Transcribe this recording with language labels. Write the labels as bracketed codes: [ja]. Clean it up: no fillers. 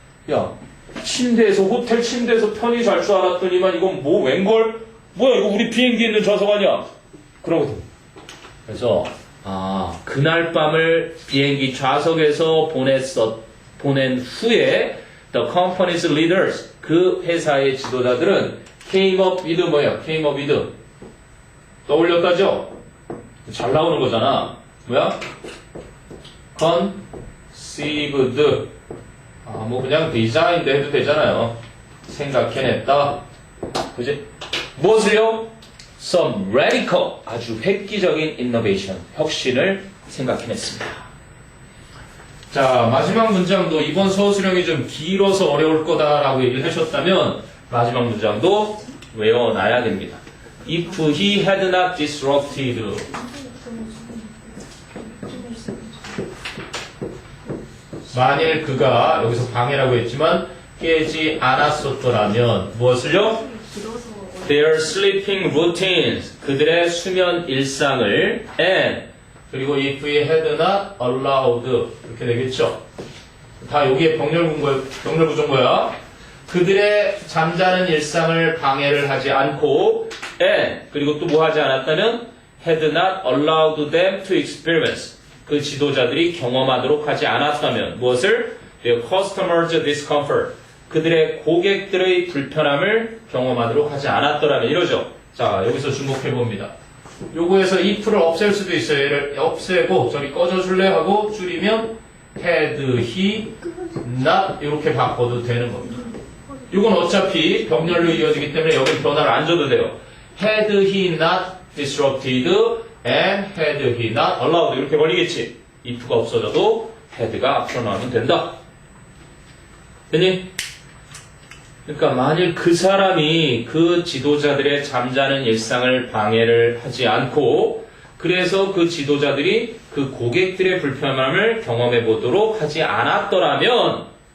[ko] 야, 침대에서 호텔 침대에서 편히 잘 줄 알았더니만 이건 뭐 웬걸? 뭐야 이거 우리 비행기에 있는 좌석 아니야? 그러거든. 그래서 그날 밤을 비행기 좌석에서 보낸 후에 [en] The company's leaders, [ko] 그 회사의 지도자들은 [en] came up with [ko] 뭐예요? [en] came up with [ko] 떠올렸다죠? 잘 나오는 거잖아. 뭐야? conceived. 뭐 그냥 디자인도 해도 되잖아요. 생각해냈다. 그지? 무엇을요? [en] Some radical, [ko] 아주 획기적인 innovation, 혁신을 생각해냈습니다. 자, 마지막 문장도 이번 서술형이 좀 길어서 어려울 거다라고 얘기를 하셨다면 마지막 문장도 외워놔야 됩니다. [en] If he had not disrupted. [ko] 만일 그가 여기서 방해라고 했지만 깨지 않았었더라면 무엇을요? [en] Their sleeping routines, [ko] 그들의 수면 일상을 [en] and 그리고 if he had not allowed [ko] 이렇게 되겠죠. 다 여기에 병렬 구조인 거야. 그들의 잠자는 일상을 방해를 하지 않고 and 그리고 또 뭐 하지 않았다면 [en] had not allowed them to experience [ko] 그 지도자들이 경험하도록 하지 않았다면 무엇을? [en] Their customers' discomfort [ko] 그들의 고객들의 불편함을 경험하도록 하지 않았더라면 이러죠. 자, 여기서 주목해 봅니다. 요거에서 if를 없앨 수도 있어요. 얘를 없애고 저리 꺼져줄래 하고 줄이면 [en] had he not [ko] 이렇게 바꿔도 되는 겁니다. 이건 어차피 병렬로 이어지기 때문에 여기 변화를 안 줘도 돼요. [en] Had he not disrupted and had he not allowed [ko] 이렇게 걸리겠지. if가 없어져도 had가 앞으로 나오면 된다. 됐니? 그러니까 만일 그 사람이 그 지도자들의 잠자는 일상을 방해를 하지 않고 그래서 그 지도자들이 그 고객들의 불편함을 경험해 보도록 하지 않았더라면